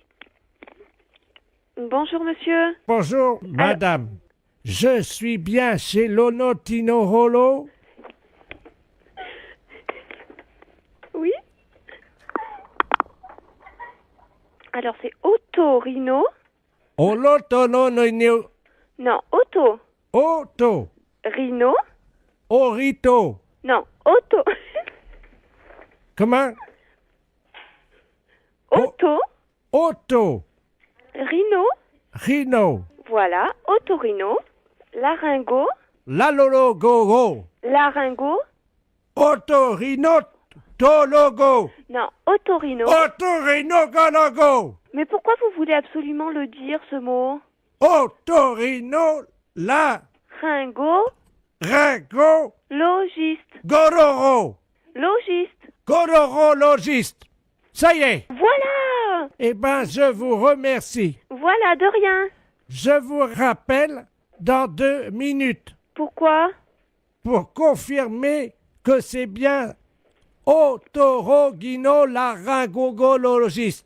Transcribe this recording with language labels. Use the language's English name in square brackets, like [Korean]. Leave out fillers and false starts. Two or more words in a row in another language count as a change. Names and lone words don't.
[French] Bonjour, monsieur. Bonjour, madame. Je suis bien chez l'Onotino Rolo. Oui. Alors, c'est otorino. Olotonono. Non, auto. Auto. Rhino. Orito. Non, auto. Comment? Auto. Auto. Rhino. Rhino. Voilà, otorino. Laryngo. Lalologogo. Laryngo. Otorino. Tologo. Non, otorino. Otorino-gologo. Mais pourquoi vous voulez absolument le dire, ce mot? Otorino. Ringo. Ringo. Logiste. Gororo. Logiste. Gororo-logiste. Ça y est. Voilà. Eh ben, je vous remercie. Voilà, de rien. Je vous rappelle dans 2 minutes. Pourquoi? Pour confirmer que c'est bien otorogino-laryngologiste.